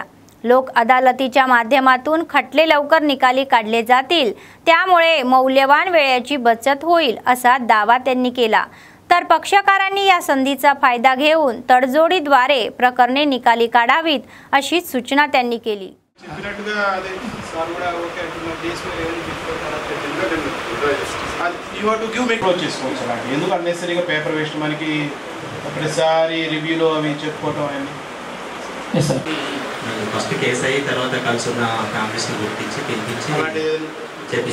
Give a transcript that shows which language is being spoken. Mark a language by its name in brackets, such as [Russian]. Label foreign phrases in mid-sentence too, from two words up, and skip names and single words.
[Marathi] लोक अदालतीच्या माध्यमातून खटले लवकर निकाली काढले जातील, त्यामुळे मौल्यवान वेळेची बचत होईल असा दावा त्यांनी केला। तर पक्षकारांनी या संधीचा फायदा घेऊन तडजोडीद्वारे प्रकरणे निकाली काढावीत अशी सूचना त्यांनी केली। [English] first case [Telugu] అయ్యి తర్వాత కలుసున్న ఫ్యామిలీస్ని గుర్తించి పిలిపించి